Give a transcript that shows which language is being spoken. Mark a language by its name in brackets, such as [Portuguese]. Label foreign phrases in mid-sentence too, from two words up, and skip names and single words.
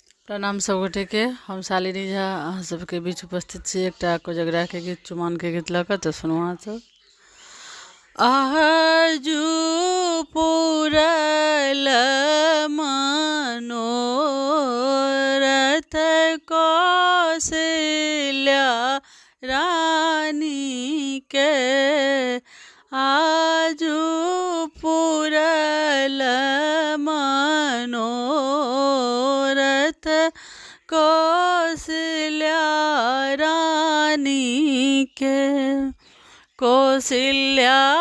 [Maithili] प्रणाम सब गोटे के। हम शालिनी झा अहाँ सबके बीच उपस्थित छी एकटा कोजगरा के गीत चुमान के गीत लऽ कऽ। तऽ सुनू अहाँ सब। आजू पुरल मनोरथ कौशल्या रानी के, आजू पुरल मनोरथ कौशल्या रानी के, कौशल्या